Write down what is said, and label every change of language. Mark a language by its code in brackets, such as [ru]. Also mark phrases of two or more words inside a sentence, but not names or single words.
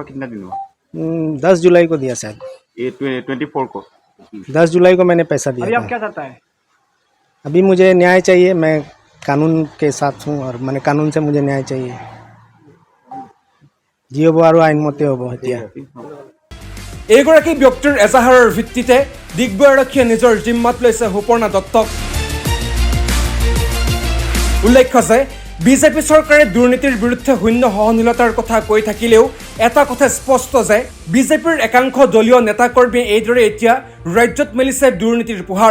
[hi] कितना दिन हुआ? 10 जुलाई को दिया शायद। ये 24 को। 10 जुलाई को मैंने पैसा दिया। अभी आप क्या चाहता है? अभी मुझे न्याय चाहिए। मैं कानून के साथ हूँ और मैंने कानून से मुझे न्याय चाहिए। [as] জিয়ো বাৰো আইন মতে হ'ব এতিয়া। এইগৰাকী ব্যক্তিৰ এজাহাৰৰ ভিত্তিতে ডিগবৈ আৰক্ষীয়ে নিজৰ জিম্মাত লৈছে সুপৰ্ণা দত্তক। উল্লেখ্য যে বিজেপি চৰকাৰে দুৰ্নীতিৰ বিৰুদ্ধে শূন্য সহনশীলতাৰ কথা কৈ থাকিলেও এটা কথা স্পষ্ট যে বিজেপিৰ একাংশ দলীয় নেতাকৰ্মীয়ে এইদৰে এতিয়া ৰাজ্যত মেলিছে দুৰ্নীতিৰ পোহাৰ।